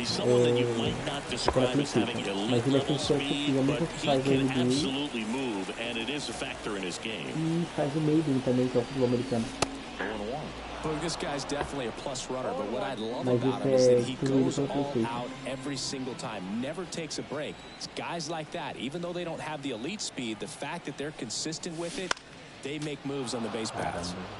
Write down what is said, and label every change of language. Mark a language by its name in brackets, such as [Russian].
[English] He's someone that you might not describe as having elite level speed, but he can absolutely move, and it is a factor in his game. [Portuguese] E faz o Maiden também, que é o futebol americano. [English] 0-1. Well, this guy's definitely a plus runner, but what I love about him is that he goes all out every single time, never takes a break. It's guys like that, even though they don't have the elite speed, the fact that they're consistent with it, they make moves on the base paths.